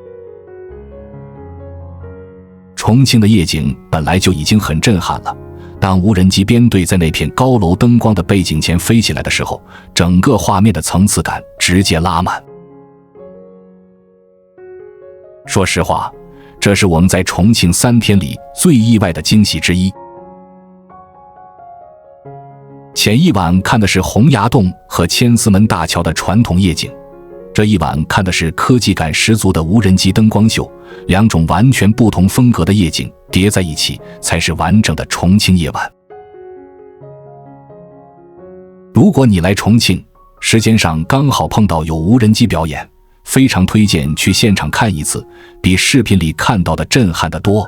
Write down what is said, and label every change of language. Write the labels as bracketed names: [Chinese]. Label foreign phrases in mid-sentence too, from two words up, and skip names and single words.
[Chinese] 重慶的夜景本來就已經很震撼了，當無人機編隊在那片高樓燈光的背景前飛起來的時候，整個畫面的層次感直接拉滿。說實話，這是我們在重慶3天裡最意外的驚喜之一。前一晚看的是洪崖洞和千厮門大橋的傳統夜景，這一晚看的是科技感十足的無人機燈光秀，兩種完全不同風格的夜景疊在一起，才是完整的重慶夜晚。如果你來重慶，時間上剛好碰到有無人機表演，非常推薦去現場看一次，比視頻裡看到的震撼得多。